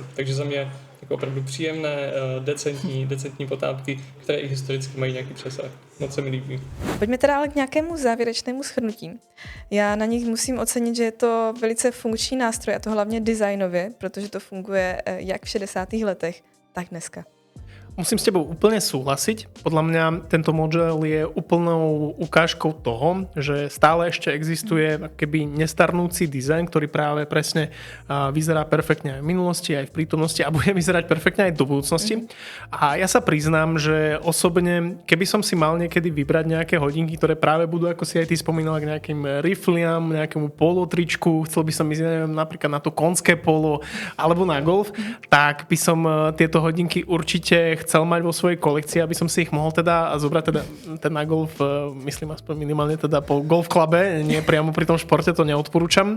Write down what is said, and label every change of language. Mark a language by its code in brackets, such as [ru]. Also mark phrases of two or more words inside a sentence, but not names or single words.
[cs] Takže za mě jako opravdu příjemné, decentní potápky, které i historicky mají nějaký přesah. Moc se mi líbí. Pojďme teda ale k nějakému závěrečnému shrnutí. Já na nich musím ocenit, že je to velice funkční nástroj, a to hlavně designově, protože to funguje jak v 60. letech, tak dneska. [sk] Musím s tebou úplne súhlasiť. Podľa mňa tento model je úplnou ukážkou toho, že stále ešte existuje keby nestarnúci dizajn, ktorý práve presne vyzerá perfektne aj v minulosti, aj v prítomnosti a bude vyzerať perfektne aj do budúcnosti. A ja sa priznám, že osobne, keby som si mal niekedy vybrať nejaké hodinky, ktoré práve budú, ako si aj ty spomínala, k nejakým rifliam, nejakému polotričku, chcel by som ísť, neviem, napríklad na to konské polo alebo na golf, tak by som tieto hodinky určite chcel mať vo svojej kolekcii, aby som si ich mohol teda zobrať teda ten na golf, myslím aspoň minimálne teda po golf clube, nie priamo pri tom športe, to neodporúčam.